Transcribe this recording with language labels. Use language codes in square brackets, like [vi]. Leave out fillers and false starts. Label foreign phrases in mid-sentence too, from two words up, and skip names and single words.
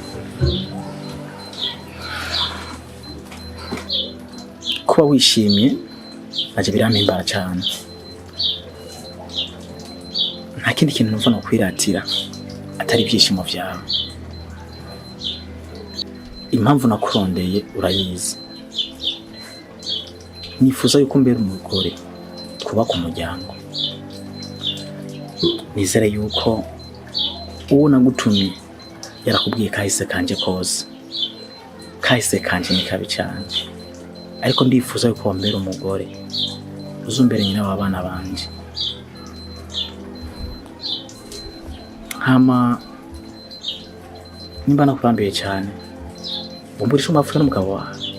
[rn] kuba wishimye aje birampimbara cyane nta kindi kintu numva no kwiratira atari ibyishimo byawe impamvu nakurondeye urayizi nifuza yuko mbera umugore kuba ku muryango. Nizere yuko uwo nagutumye yarakubwiye kahise kanje kose. Kahise kanje ni kabi cyane, ariko ndifuza yuko wambera umugore uzumbere nyina w'abana banje. Hama nimba nakurambiye cyane, umburisha umapfuye n'umugabo wawe.